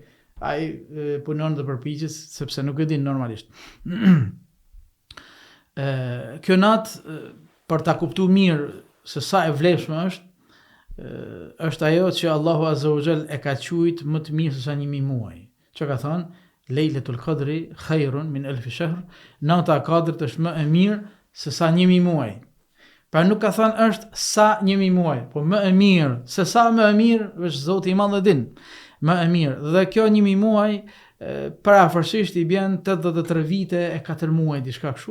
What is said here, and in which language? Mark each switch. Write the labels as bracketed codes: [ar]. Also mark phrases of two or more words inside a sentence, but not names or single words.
[sq] Ai punon dhe përpiqet sepse nuk e din normalisht. Kjo natë për ta kuptuar mirë se sa e vlefshme është ajo që Allahu [ar] عز وجل [sq] e ka quajtur më të mirë se sa 1000 muaj. Çka ka thënë? [ar] ليلة القدر خير من ألف شهر. [sq] Nata e Kadrit është më e mirë se sa 1000 muaj. Pra nuk ka thënë është sa 1000 muaj, po më e mirë, se sa më e mirë, veç Zoti i Madh e din. Më e mirë. Dhe kjo 1000 muaj parafërsisht i bën 83 vite e 4 muaj diçka kështu.